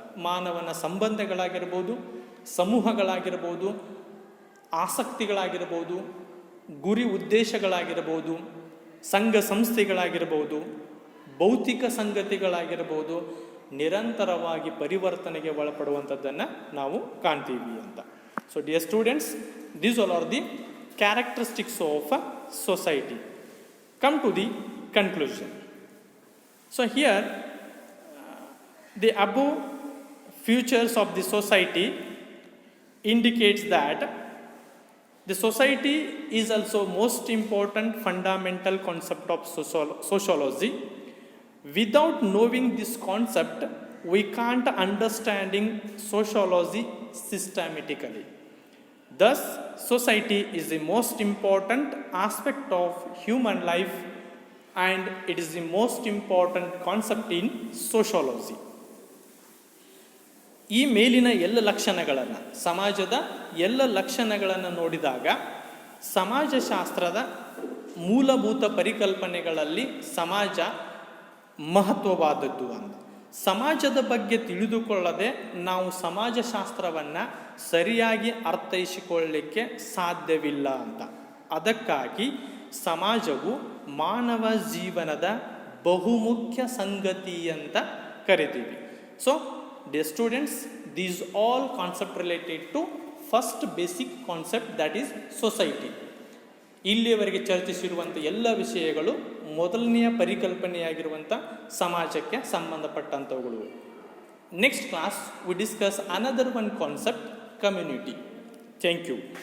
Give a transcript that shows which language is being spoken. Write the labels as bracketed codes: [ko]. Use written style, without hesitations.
[kn] ಮಾನವನ ಸಂಬಂಧಗಳಾಗಿರ್ಬೋದು, ಸಮೂಹಗಳಾಗಿರ್ಬೋದು, ಆಸಕ್ತಿಗಳಾಗಿರ್ಬೋದು, ಗುರಿ ಉದ್ದೇಶಗಳಾಗಿರ್ಬೋದು, ಸಂಘ ಸಂಸ್ಥೆಗಳಾಗಿರ್ಬೋದು, ಭೌತಿಕ ಸಂಗತಿಗಳಾಗಿರ್ಬೋದು, ನಿರಂತರವಾಗಿ ಪರಿವರ್ತನೆಗೆ ಒಳಪಡುವಂಥದ್ದನ್ನು ನಾವು ಕಾಣ್ತೀವಿ ಅಂತ. [en] So dear students, these all are the characteristics of a society. Come to the conclusion. So here the above features of the society indicates that the society is also most important fundamental concept of sociology. Without knowing this concept, we can't understanding sociology systematically. Thus, society is the most important aspect of human life and it is the most important concept in sociology. [kn] ಈ ಮೇಲಿನ ಎಲ್ಲ ಲಕ್ಷಣಗಳನ್ನು, ಸಮಾಜದ ಎಲ್ಲ ಲಕ್ಷಣಗಳನ್ನು ನೋಡಿದಾಗ ಸಮಾಜಶಾಸ್ತ್ರದ ಮೂಲಭೂತ ಪರಿಕಲ್ಪನೆಗಳಲ್ಲಿ ಸಮಾಜ ಮಹತ್ವವಾದದ್ದು ಅಂತ. ಸಮಾಜದ ಬಗ್ಗೆ ತಿಳಿದುಕೊಳ್ಳದೆ ನಾವು ಸಮಾಜಶಾಸ್ತ್ರವನ್ನು ಸರಿಯಾಗಿ ಅರ್ಥೈಸಿಕೊಳ್ಳಲಿಕ್ಕೆ ಸಾಧ್ಯವಿಲ್ಲ ಅಂತ. ಅದಕ್ಕಾಗಿ ಸಮಾಜವು ಮಾನವ ಜೀವನದ ಬಹುಮುಖ್ಯ ಸಂಗತಿ ಅಂತ ಕರಿತೀವಿ. [en] So dear students, these all concept related to first basic concept, that is society. [kn] ಇಲ್ಲಿಯವರೆಗೆ ಚರ್ಚಿಸಿರುವಂಥ ಎಲ್ಲ ವಿಷಯಗಳು ಮೊದಲನೆಯ ಪರಿಕಲ್ಪನೆಯಾಗಿರುವಂಥ ಸಮಾಜಕ್ಕೆ ಸಂಬಂಧಪಟ್ಟಂಥವುಗಳು. [en] Next class we discuss another one concept, community. Thank you.